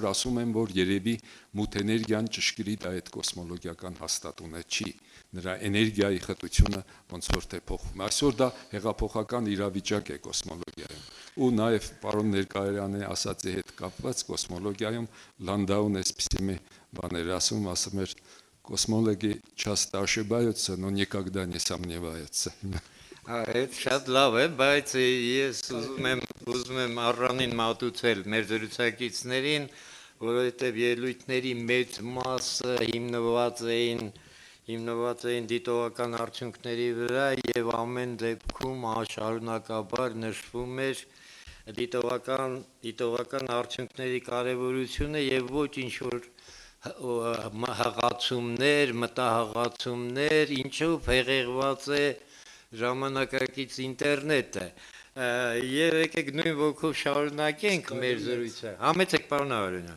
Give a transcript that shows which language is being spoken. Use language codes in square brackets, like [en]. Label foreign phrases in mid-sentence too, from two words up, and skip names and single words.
[hy] ասում են, որ երևի մութ էներգիան ճշգրիտ այդ կոսմոլոգիական հաստատունը չի, նրա էներգիայի խտությունը ոնց որ թե փոխվում է։ Այսօր դա հեղափոխական իրավիճակ է կոսմոլոգիայում։ Ու նաև պարոն Ներկայարյանի ասածի հետ կապված կոսմոլոգիայում Լանդաուն էսպիսի մի բաներ ասում էր [ru] космологи часто ошибаются, но никогда не сомневаются։ [hy] Այդ շատ լավ է, բայց ես ուզում եմ առանին մատուցել մեր զրուցակիցներին, որովհետև ելույթների մեծ մասը հիմնված էին դիտողական արդյունքների վրա եւ ամեն դեպքում շարունակաբար նշվում էր դիտողական արդյունքների կարևորությունը եւ ոչ ինչ որ հղացումներ, մտահղացումներ, ինչով հեղեղված է ժամանակակից ինտերնետը։ Եվ եկեք նույն ոգով շարունակենք մեր զրույցը։ Համեցեք, պարոն Արարյան։